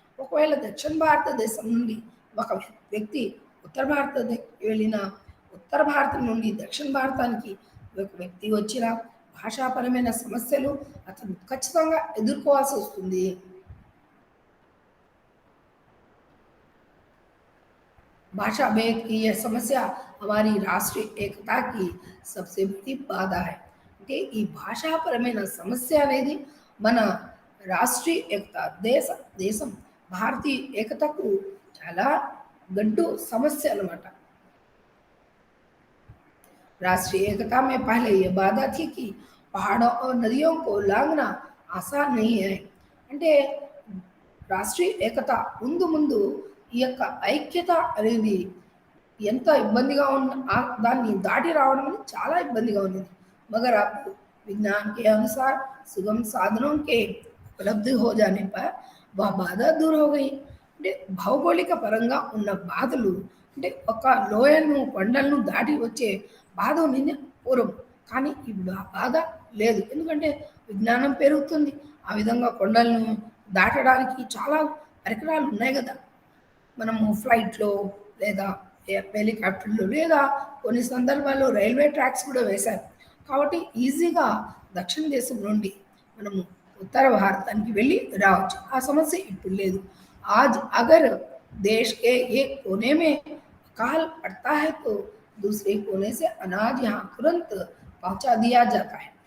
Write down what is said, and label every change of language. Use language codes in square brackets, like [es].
[te] ఒకవేళ దక్షిణ భారతదేశం నుండి ఒక వ్యక్తి ఉత్తర భారతదేశం వెళ్ళిన ఉత్తర భారతం నుండి దక్షిణ భారతానికి ఒక వ్యక్తి వచ్చిన భాషాపరమైన సమస్యలు అతను ఖచ్చితంగా ఎదుర్కోవాల్సి వస్తుంది. [hi] भाषा भेद की यह समस्या हमारी राष्ट्रीय एकता की सबसे बड़ी बाधा है. [te] అంటే ఈ భాషాపరమైన సమస్య అనేది మన రాష్ట్రీయ ఏకత దేశం భారతీయ ఏకతకు చాలా గడ్డు సమస్య అన్నమాట. [hi] राष्ट्रीय एकता में पहले ये बाधा थी कि पहाड़ों और नदियों को लांघना आसान नहीं है. [te] అంటే రాష్ట్రీయ ఏకత ముందు ఈ యొక్క ఐక్యత అనేది ఎంత ఇబ్బందిగా ఉన్న దాన్ని దాటి రావడం అనేది చాలా ఇబ్బందిగా ఉంది. [hi] मगर अब विज्ञान के अनुसार सुगम साधनों के उपलब्ध हो जाने पर वह बाधा दूर हो गई. [te] అంటే భౌగోళిక పరంగా ఉన్న బాధలు అంటే ఒక లోయను కొండలను దాటి వచ్చే బాధ ఉంది పూర్వం, కానీ ఇప్పుడు ఆ బాధ లేదు. ఎందుకంటే విజ్ఞానం పెరుగుతుంది. ఆ విధంగా కొండలను దాటడానికి చాలా పరికరాలు ఉన్నాయి కదా. మనము ఫ్లైట్లో లేదా హెలికాప్టర్లో లేదా కొన్ని సందర్భాల్లో రైల్వే ట్రాక్స్ కూడా వేశారు. కాబట్టి ఈజీగా దక్షిణ దేశం నుండి మనము ఉత్తర భారతానికి వెళ్ళి రావచ్చు. ఆ సమస్య ఇప్పుడు లేదు. [hi] आज अगर देश के एक कोने में अकाल पड़ता है तो दूसरे कोने से अनाज यहाँ तुरंत पहुंचा दिया जाता है.